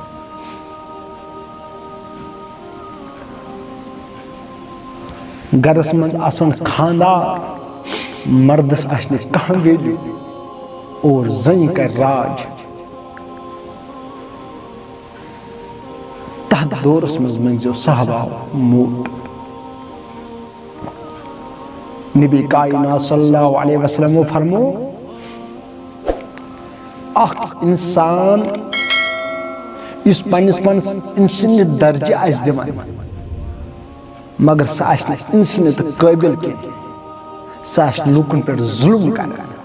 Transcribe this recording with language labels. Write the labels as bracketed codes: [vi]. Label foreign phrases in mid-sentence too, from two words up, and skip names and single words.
[ks] گرس منٛز آسن خاندار مردس آسہِ نہٕ کانٛہہ ویلیوٗ اور زنہِ کرِ راج تتھ دورس منٛز منٛگزیو صحابہ موت نبی کائنات [ar] صلی اللہ علیہ وسلم [ks] فرمو اکھ انسان یُس پننس پانس انسٲنی درجہِ آسہِ دِوان مگر سُہ آسہِ نہٕ انسٲنیت قٲبِل کینٛہہ سُہ آسہِ لوٗکن پٮ۪ٹھ ظُلم کران